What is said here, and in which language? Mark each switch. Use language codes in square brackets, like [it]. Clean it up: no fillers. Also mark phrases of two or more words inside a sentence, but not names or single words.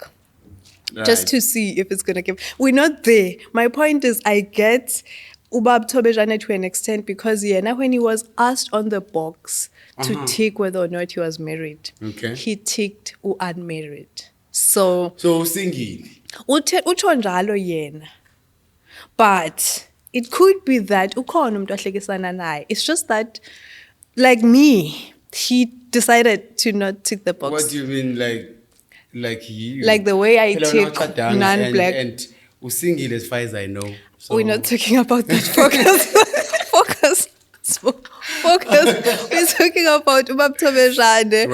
[en] Right. Just to see if it's going to give. We're not there. My point is, I get Ubab Thobejane to an extent, because when he was asked on the box to tick whether or not he was married, Okay. he ticked unmarried. So [zu] singile. utsho njalo yena. [en] But it could be that [zu] ukhona umuntu ahlekisana naye. [en] It's just that, like me, he decided to not tick the box. What do you mean, like you? Like the way I [zu] Phela [en] tick [zu] ungatshadanga [en] non-black. and usingile as far as I know. So. We're not talking about that. Focus. We're talking about Ubab Thobejane.